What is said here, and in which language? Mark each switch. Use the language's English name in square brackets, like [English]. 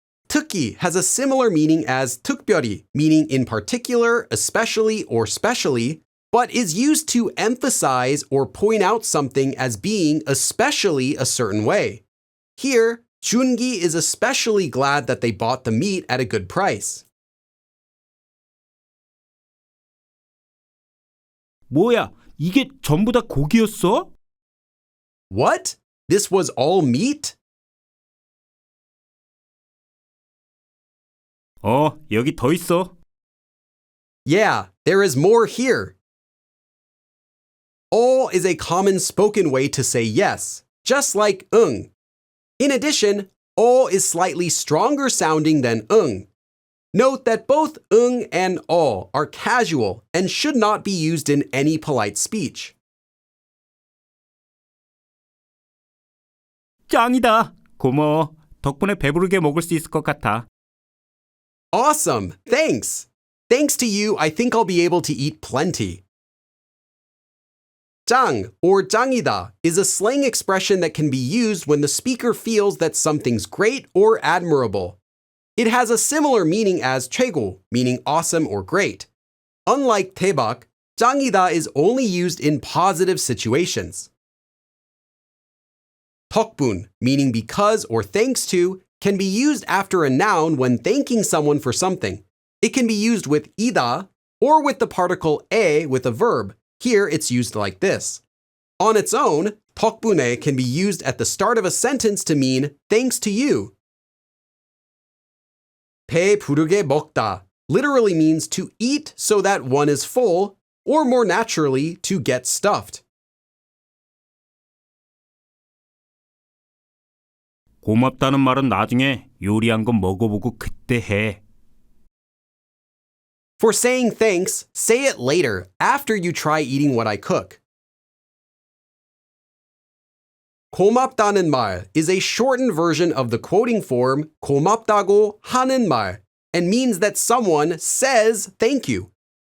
[English] 특히 has a similar meaning as 특별히, meaning in particular, especially, or specially, but is used to emphasize or point out something as being especially a certain way. Here, 준기 is especially glad that they bought the meat at a good price. [Korean] 뭐야, 이게 전부 다 고기였어? [English] What? This was all meat? [Korean] 여기 더 있어. [English] Yeah, there is more here. all is a common spoken way to say yes, just like 응. In addition, all is slightly stronger sounding than 응. Note that both 응 and all are casual and should not be used in any polite speech. [Korean] 짱이다. 고마워. 덕분에 배부르게 먹을 수 있을 것 같아. [English] Awesome! Thanks! Thanks to you, I think I'll be able to eat plenty. 짱 or 짱이다 is a slang expression that can be used when the speaker feels that something's great or admirable. It has a similar meaning as 최고, meaning awesome or great. Unlike 대박, 짱이다 is only used in positive situations. 덕분, meaning because or thanks to, can be used after a noun when thanking someone for something. It can be used with 이다 or with the particle 에 with a verb. Here it's used like this. On its own, 덕분에 can be used at the start of a sentence to mean thanks to you. 배 부르게 먹다 literally means to eat so that one is full, or more naturally, to get stuffed. [Korean] 고맙다는 말은 나중에 요리한 거 먹어보고 그때 해. [English] For saying thanks, say it later, after you try eating what I cook. 고맙다는 말 is a shortened version of the quoting form 고맙다고 하는 말 and means that someone says thank you.